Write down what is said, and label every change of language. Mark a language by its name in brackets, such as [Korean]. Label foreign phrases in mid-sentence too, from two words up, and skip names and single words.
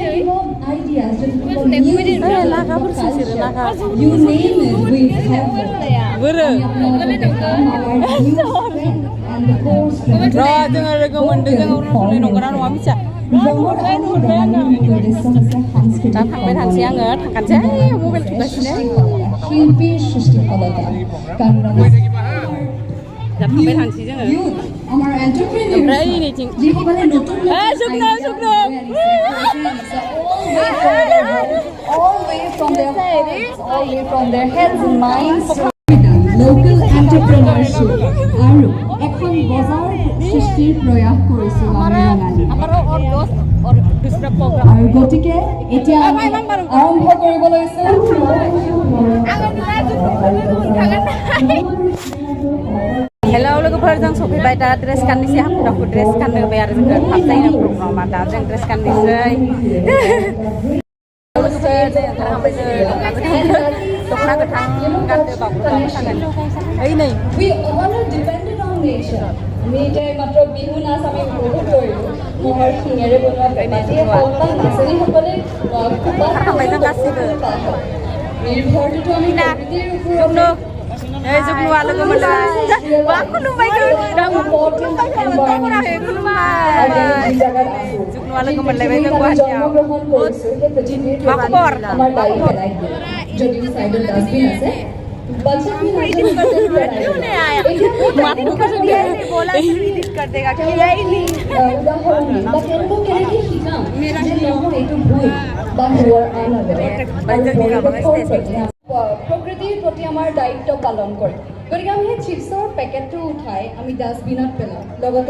[Bodo] नागाफोरसो बिसोरो नागा बोरो र' जोङो लोगो मोनदों जोङो अरुणाचलनि नंगौना नङा मिथिया दा थांबाय थानोसै आङो थांखानोसै मबाइल थुगासिनो दा थांबाय थानोसै जोङो ओमफ्राय नैथिं जुगनो [English] local entrepreneurship [Assamese] আৰু এখন বজাৰ সৃষ্টিৰ প্ৰয়াস কৰিছো আমি আৰু গতিকে এতিয়া আৰম্ভ কৰিব লৈছো [Bodo] हेलौ लोगोफोर जों सफैबाय दा ड्रेस गाननोसै हाखु दाखु ड्रेस गाननो होबाय आरो जोङो थाब जायो प्रग्रामा दा जों ड्रेस गाननोसै लोगोफोर जों ओंखारहांबाय दख'ना गोथां गानदो बागुरुम्बा मोसागोन ओइ नै [Assamese] আমি এতিয়া মাত্ৰ বিহু নাচ আমি উপভোগ কৰিলোঁ মহৰ শিঙেৰে বনোৱা পেপাটিয়ে হওক বা নাচনীসকলে [Bodo] ओंखारहांबाय जों गासिबो [Assamese] নিৰ্ভৰটোতো আমি প্ৰকৃতিৰ ওপৰত [Bodo] जुगनुआ लोगो मोनबाय मा खुलुमबाय जुगनुआ लोगो मोनलायबाय जों गुवाहाटीआव मा खबर [Assamese] যদিও সাইডত ডাস্টবিন আছে প্ৰকৃতিৰ প্ৰতি আমাৰ দায়িত্ব পালন কৰে গতিকে আমি সেই চিপছৰ পেকেটটো উঠাই আমি ডাষ্টবিনত পেলাওঁ লগতে